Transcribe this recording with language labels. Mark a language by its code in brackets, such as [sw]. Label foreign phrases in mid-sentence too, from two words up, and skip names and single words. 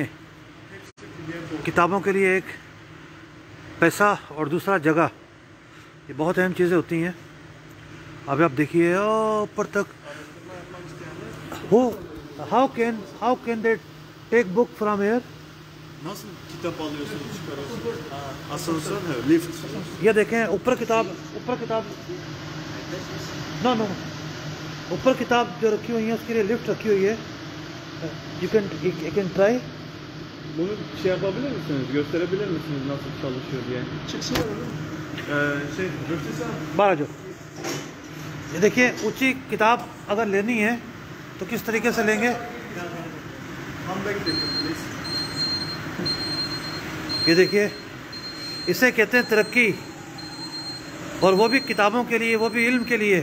[ur] کتابوں کے لیے ایک پیسہ اور دوسرا جگہ، یہ بہت اہم چیزیں ہوتی ہیں۔ اب آپ دیکھیے اوپر تک، [en] How can they take book from here? [tr] Nasıl kitap alıyorsunuz, çıkarıyorsunuz? [ur] Asansör है, lift. یہ دیکھیں اوپر کتاب نو اوپر کتاب جو رکھی ہوئی ہیں اس کے لیے لفٹ رکھی ہوئی ہے۔ [en] You can try. [tr] Bunu şey yapabilir misiniz, gösterebilir misiniz nasıl çalışıyor diye? Çıksın [ur] باہر جو یہ دیکھیے اونچی کتاب اگر لینی ہے تو کس طریقے سے لیں گے؟ یہ دیکھیے اسے کہتے ہیں ترقی، اور وہ بھی کتابوں کے لیے، وہ بھی علم کے لیے۔